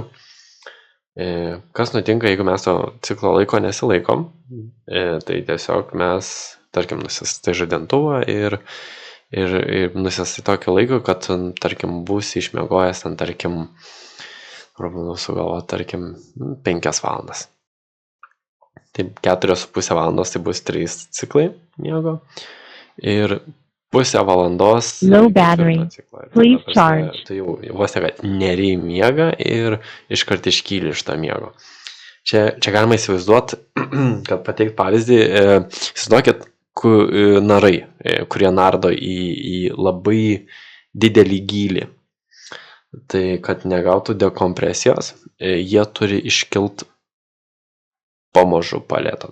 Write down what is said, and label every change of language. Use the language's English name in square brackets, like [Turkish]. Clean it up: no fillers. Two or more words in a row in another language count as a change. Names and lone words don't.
[Lithuanian] Kas nutinka, jeigu mes to ciklo laiko nesilaikom, tai tiesiog mes, tarkim, nusistai žadintuvą ir nusistai tokio laiko, kad, tarkim, būsi išmiegojęs, tarkim, 5 valandas. Tai 4,5 valandos tai bus 3 ciklai miego. Ir 0,5 valandos [English] Low battery. Please charge. [Lithuanian] Tai jau vos ne, kad neriai miega ir iškart iškyli iš to miego. Čia galima įsivaizduoti, kad pateikt pavyzdį, įsivaizduokit narai, kurie nardo į labai didelį gylį. Tai kad negautų dekompresijos, jie turi iškilt pamažu palėto.